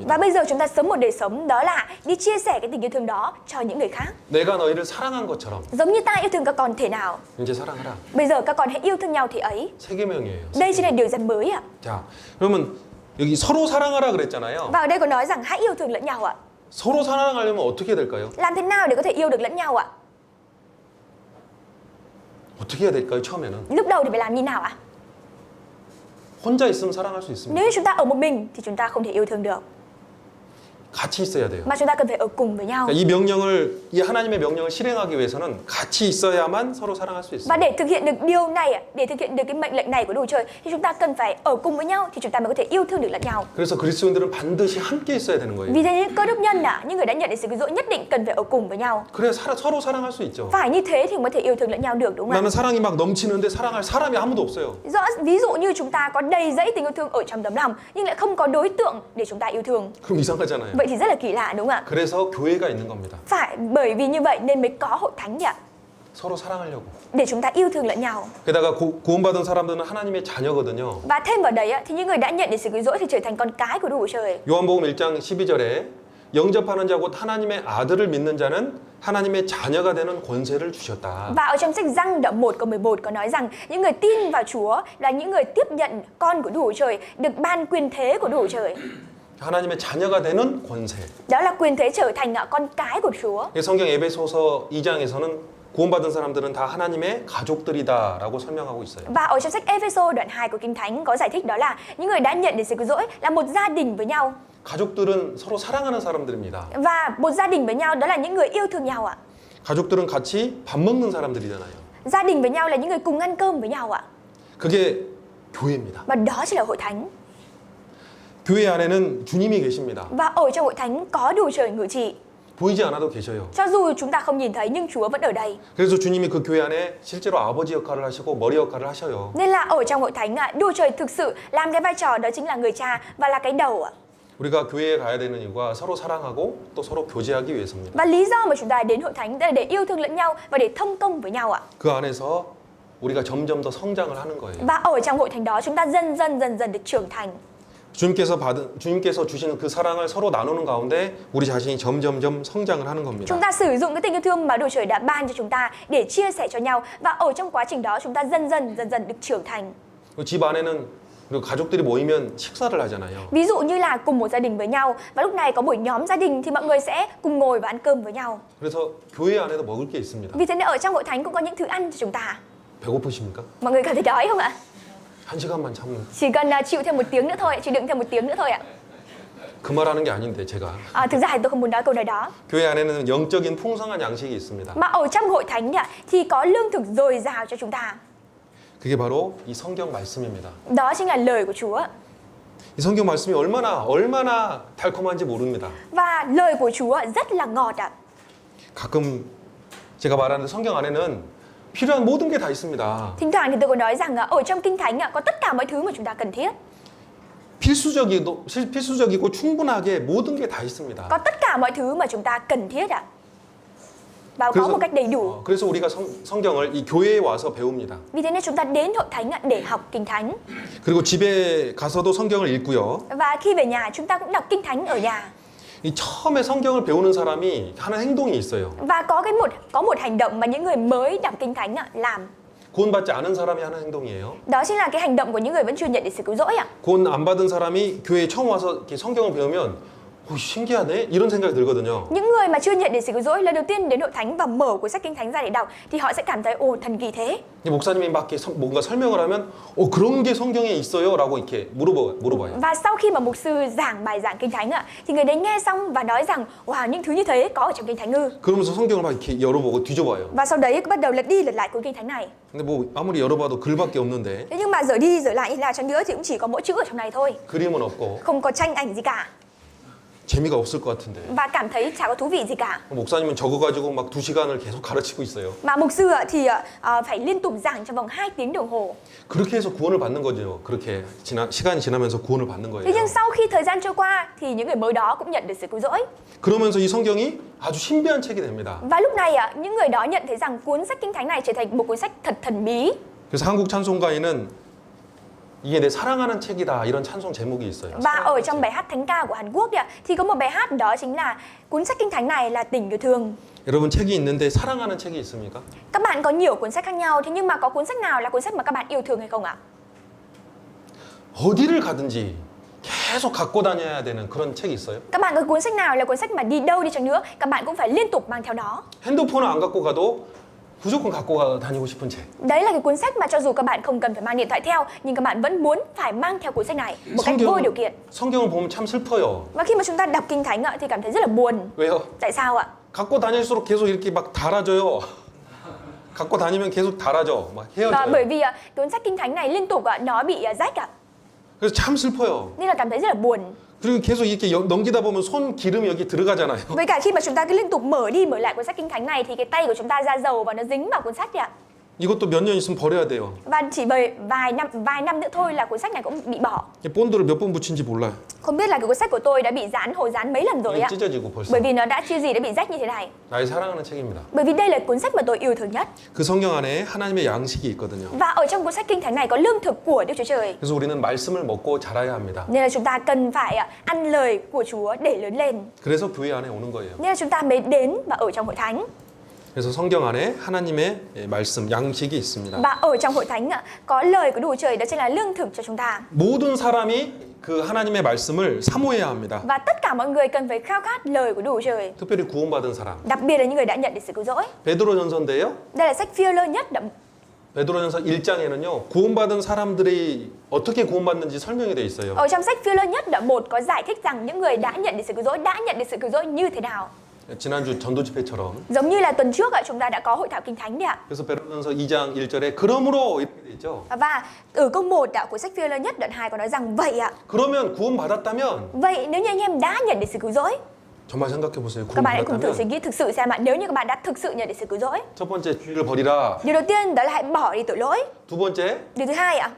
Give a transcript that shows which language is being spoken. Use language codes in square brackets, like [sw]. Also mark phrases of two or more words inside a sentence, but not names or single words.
[vi] Và bây giờ chúng ta sống một đời sống đó là đi chia sẻ cái tình yêu thương đó cho những người khác. [ko] 내가 너희를 사랑한 것처럼 [vi] Giống như ta yêu thương các con thế nào, [ko] 이제 사랑하라. [vi] bây giờ các con hãy yêu thương nhau thế ấy. [ko] 세 계명이에요. [vi] Đây chính là điều răn mới ạ. [ko] 자, 그러면 여기 서로 사랑하라 그랬잖아요. [vi] Và ở đây có nói rằng hãy yêu thương lẫn nhau ạ. [ko] 서로 사랑하려면 어떻게 될까요? [vi] Làm thế nào để có thể yêu được lẫn nhau ạ? [ko] 어떻게 해야 될까요? 처음에는 [vi] Lúc đầu thì phải làm như nào ạ? [ko] 혼자 있으면 사랑할 수 있습니다. [vi] Nếu chúng ta ở một mình thì chúng ta không thể yêu thương được, [ko] 같이 있어야 돼요. [vi] mà chúng ta cần phải ở cùng với nhau. [ko] 그러니까 이 하나님의 명령을 실행하기 위해서는 같이 있어야만 서로 사랑할 수 [vi] Và [ko] 있습니다. [vi] để thực hiện được điều này, để thực hiện được cái mệnh lệnh này của Đức Chúa Trời thì chúng ta cần phải ở cùng với nhau thì chúng ta mới có thể yêu thương được lẫn nhau. [ko] 그래서 그리스도인들은 반드시 함께 있어야 되는 거예요. [vi] Vì thế những cơ đốc nhân những người đã nhận được sự cứu rỗi nhất định cần phải ở cùng với nhau. [ko] 그래야 서로 사랑할 수 있죠. [vi] Phải như thế thì mới có thể yêu thương lẫn nhau được, đúng không ạ? [ko] 나는 사랑이 막 넘치는데 사랑할 사람이 아무도 없어요. [vi] Ví dụ như chúng ta có đầy dẫy tình yêu thương ở trong tấm lòng nhưng lại không có đối tượng để chúng ta yêu thương. [ko] 그럼 이상하잖아요. [vi] Vậy thì rất là kỳ lạ, đúng không ạ? [ko] 그래서 교회가 있는 겁니다. [vi] Phải bởi vì như vậy nên mới có hội thánh ạ, [ko] 서로 사랑하려고. [vi] để chúng ta yêu thương lẫn nhau. [ko] 게다가 구원받은 사람들은 하나님의 자녀거든요. [vi] Và thêm vào đấy thì những người đã nhận được sự cứu rỗi thì trở thành con cái của Đức Chúa Trời. [ko] 요한복음 1장 12절에 영접하는 자 곧 하나님의 아들을 믿는 자는 하나님의 자녀가 되는 권세를 주셨다. [vi] Và ở trong sách Giăng đoạn 1 câu 11 có nói rằng những người tin vào Chúa là những người tiếp nhận con của Đức Chúa Trời, được ban quyền thế của Đức Chúa Trời. [ko] 하나님의 자녀가 되는 권세. [vi] Đó là quyền thế trở thành con cái của Chúa. [ko] 성경 에베소서 2장에서는 구원받은 사람들은 다 하나님의 가족들이다라고 설명하고 있어요. [vi] Và ở trong sách Ephesos đoạn 2 của Kinh Thánh có giải thích đó là những người đã nhận được sự cứu rỗi là một gia đình với nhau. [ko] 가족들은 서로 사랑하는 사람들입니다. [vi] Và một gia đình với nhau đó là những người yêu thương nhau ạ. [ko] 가족들은 같이 밥 먹는 사람들이잖아요. [vi] Gia đình với nhau là những người cùng ăn cơm với nhau ạ. [ko] 그게 교회입니다. [vi] Và đó chính là hội thánh. [ko] 교회 안에는 주님이 계십니다. [vi] Và ở trong hội thánh có Đức Chúa Trời ngự trị. [ko] 보이지 않아도 계셔요. [vi] Cho dù chúng ta không nhìn thấy nhưng Chúa vẫn ở đây. [ko] 그래서 주님이 그 교회 안에 실제로 아버지 역할을 하시고 머리 역할을 하셔요. [vi] Nên là ở trong hội thánh Đức Chúa Trời thực sự làm cái vai trò đó chính là người cha và là cái đầu ạ. [ko] 우리가 교회에 가야 되는 이유가 서로 사랑하고 또 서로 교제하기 위해서입니다. [vi] Và lý do mà chúng ta đến hội thánh là để yêu thương lẫn nhau và để thông công với nhau ạ. [ko] 그 안에서 우리가 점점 더 성장을 하는 거예요. [vi] Và ở trong hội thánh đó chúng ta dần dần được trưởng thành. [ko] 주님께서 주시는 그 사랑을 서로 나누는 가운데 우리 자신이 점점점 성장을 하는 겁니다. [vi] Chúng ta sử dụng cái tình yêu thương mà Đức Chúa Trời đã ban cho chúng ta để chia sẻ cho nhau và ở trong quá trình đó chúng ta dần dần được trưởng thành. [ko] 집 안에는 그리고 가족들이 모이면 식사를 하잖아요. [vi] Ví dụ như là cùng một gia đình với nhau và lúc này có buổi nhóm gia đình thì mọi người sẽ cùng ngồi và ăn cơm với nhau. [ko] 그래서 교회 안에도 먹을 게 있습니다. [vi] Vì thế nên ở trong hội thánh cũng có những thứ ăn cho chúng ta. [ko] 배고프십니까? [vi] Mọi người cảm thấy đói không ạ? [ko] 한 시간만 참는. [vi] Chỉ cần chịu thêm một tiếng nữa thôi, chịu đựng thêm một tiếng nữa thôi ạ. [ko] 그 말하는 게 아닌데 제가. [vi] Thực ra thì tôi không muốn nói câu nói đó. [ko] 교회 안에는 영적인 풍성한 양식이 있습니다. [vi] Mà ở trong hội thánh thì có lương thực dồi dào cho chúng ta. [ko] 그게 바로 이 성경 말씀입니다. [vi] Đó chính là lời của Chúa. [ko] 이 성경 말씀이 얼마나 달콤한지 모릅니다. [vi] Và lời của Chúa rất là ngọt ạ. [ko] 가끔 제가 말하는데 성경 안에는 필요한 모든 게 다 있습니다. [vi] Thỉnh thoảng thì tôi có nói rằng ở trong Kinh Thánh có tất cả mọi thứ mà chúng ta cần thiết. [ko] 필수적이고 충분하게 모든 게 다 있습니다. [vi] Có tất cả mọi thứ mà chúng ta cần thiết ạ. Và có một cách đầy đủ. [ko] 그래서 우리가 성경을 이 교회에 와서 배웁니다. [vi] Vì thế nên chúng ta đến hội thánh để học Kinh Thánh. [ko] 그리고 집에 가서도 성경을 읽고요. [vi] Và khi về nhà chúng ta cũng đọc Kinh Thánh ở nhà. [ko] 이 처음에 성경을 배우는 사람이 하는 행동이 있어요. [vi] Và có một hành động mà những người mới đọc Kinh Thánh làm. [ko] 구원받지 않은 사람이 하는 행동이에요. [vi] Đó chính là cái hành động của những người vẫn chưa nhận được sự cứu rỗi ạ. [ko] 구원 안 받은 사람이 교회에 처음 와서 이렇게 성경을 배우면 신기하네 이런 생각이 들거든요. [vi] Những người mà chưa nhận được sự cứu rỗi lần đầu tiên đến hội thánh và mở cuốn sách Kinh Thánh ra để đọc thì họ sẽ cảm thấy thần kỳ thế. [ko] 목사님이 막 이렇게 뭔가 설명을 하면 그런 게 성경에 있어요라고 이렇게 물어봐요. [vi] Và sau khi mà mục sư giảng bài giảng Kinh Thánh thì người đấy nghe xong và nói rằng wow, những thứ như thế có ở trong Kinh Thánh ư? [ko] 그러면서 성경을 막 이렇게 열어보고 뒤져봐요. [vi] Và sau đấy bắt đầu lật đi lật lại cuốn Kinh Thánh này. [ko] 근데 뭐 아무리 열어봐도 글밖에 없는데. [vi] Thế nhưng mà dở đi dở lại như nào chăng nữa thì cũng chỉ có mỗi chữ ở trong này thôi. [ko] 그림은 없고. [vi] Không có tranh ảnh gì cả. [ko] 재미가 없을 것 같은데. [vi] Và cảm thấy chả có thú vị gì cả. [ko] 목사님은 적어가지고 막 2시간을 계속 가르치고 있어요. [vi] Mà mục sư thì phải liên tục giảng trong vòng 2 tiếng đồng hồ. [ko] 그렇게 해서 구원을 받는 거죠. 그렇게 시간이 지나면서 구원을 받는 거예요. [vi] Thế nhưng sau khi thời gian trôi qua thì những người mới đó cũng nhận được sự cứu rỗi. [ko] 그러면서 이 성경이 아주 신비한 책이 됩니다. [vi] Và lúc này những người đó nhận thấy rằng cuốn sách Kinh Thánh này trở thành một cuốn sách thật thần bí. [ko] 그래서 한국 찬송가에는 이게 내 사랑하는 책이다 이런 찬송 제목이 있어요. [vi] Và ở trong bài hát thánh ca của Hàn Quốc thì có một bài hát đó chính là cuốn sách kinh thánh này là Tình yêu thương. [ko] 여러분 책이 있는데 사랑하는 책이 있습니까? [vi] Các bạn có nhiều cuốn sách khác nhau, thế nhưng mà có cuốn sách nào là cuốn sách mà các bạn yêu thương hay không ạ? [ko] 어디를 가든지 계속 갖고 다녀야 되는 그런 책이 있어요? [vi] Các bạn có cuốn sách nào là cuốn sách mà đi đâu đi chăng nữa các bạn cũng phải liên tục mang theo nó? [ko] 핸드폰을 안 갖고 가도 무조건 갖고 다니고 싶은 책. [vi] Đấy là cái cuốn sách mà cho dù các bạn không cần phải mang điện thoại theo nhưng các bạn vẫn muốn phải mang theo cuốn sách này một cách vô điều kiện. [ko] 성경을 보면 참 슬퍼요. [vi] Và khi mà chúng ta đọc kinh thánh thì cảm thấy rất là buồn. [ko] 왜요? [vi] Tại sao ạ? [ko] 갖고 다닐수록 계속 이렇게 막 달아져요. 갖고 다니면 계속 달아져. 막 [vi] Và [ko] 헤어져요. [vi] bởi vì cuốn sách kinh thánh này liên tục nó bị rách [ko] 그래서 참 슬퍼요. [vi] nên là cảm thấy rất là buồn. [ko] 그리고 계속 이렇게 넘기다 보면 손 기름이 여기 들어가잖아요. [vi] Với cả khi mà chúng ta cứ liên tục mở đi mở lại cuốn sách kinh thánh này thì cái tay của chúng ta ra dầu và nó dính vào cuốn sách ạ. [ko] 이것도 몇 년 있으면 버려야 돼요. [vi] Và chỉ bởi vài năm nữa thôi là cuốn sách này cũng bị bỏ. [ko] 이 본드를 몇 번 붙인지 몰라요. [vi] Không biết là cái cuốn sách của tôi đã bị hồi dán mấy lần rồi ạ. [ko] 찢어지고 벌써. [vi] Bởi vì nó đã chưa gì đã bị rách như thế này. [ko] 나의 사랑하는 책입니다. [vi] Bởi vì đây là cuốn sách mà tôi yêu thương nhất. [ko] 그 성경 안에 하나님의 양식이 있거든요. [vi] Và ở trong cuốn sách kinh thánh này có lương thực của Đức Chúa Trời. [ko] 그래서 우리는 말씀을 먹고 자라야 합니다. [vi] Nên là chúng ta cần phải ăn lời của Chúa để lớn lên. [ko] 그래서 교회 안에 오는 거예요. [vi] Nên là chúng ta mới đến và ở trong hội thánh. [ko] 그래서 성경 안에 하나님의 말씀, 양식이 있습니다. [vi] Và ở trong hội thánh có lời của Đức Chúa Trời, đó chính là lương thực cho chúng ta. [ko] 모든 사람이 그 하나님의 말씀을 사모해야 합니다. [vi] Và tất cả mọi người cần phải khao khát lời của Đức Chúa Trời. [ko] 특별히 구원받은 사람. [vi] Đặc biệt là những người đã nhận được sự cứu rỗi. [ko] 베드로전서인데요. [vi] Đây là sách Phi-e-lơ nhất. [ko] 베드로전서 1장에는요. 구원받은 사람들이 어떻게 구원받는지 설명이 돼 있어요. [vi] Ở trong sách Phi-e-lơ nhất đoạn 1 có giải thích rằng những người đã nhận được sự cứu rỗi đã nhận được sự cứu rỗi như thế nào. [ko] 지난주 전도 집회처럼. [vi] Giống như là tuần trước chúng ta đã có hội thảo kinh thánh đấy ạ. [ko] 그래서 베드로전서 2장 1절에 그러므로 이렇게 돼 있죠. [vi] Và ở câu 1 của sách Phi-e-lơ nhất đoạn 2 có nói rằng vậy ạ. [ko] 그러면 구원받았다면 [vi] Vậy nếu như anh em đã nhận được sự cứu rỗi, [ko] 정말 생각해 보세요. [vi] các bạn hãy cùng thử [ko] 구원받았다면 [vi] suy nghĩ thực sự xem nếu như các bạn đã thực sự nhận được sự cứu rỗi. [ko] 첫 번째 죄를 버리라. [vi] Điều đầu tiên đó là hãy bỏ đi tội lỗi. [ko] 두 번째 [vi] Điều thứ hai ạ,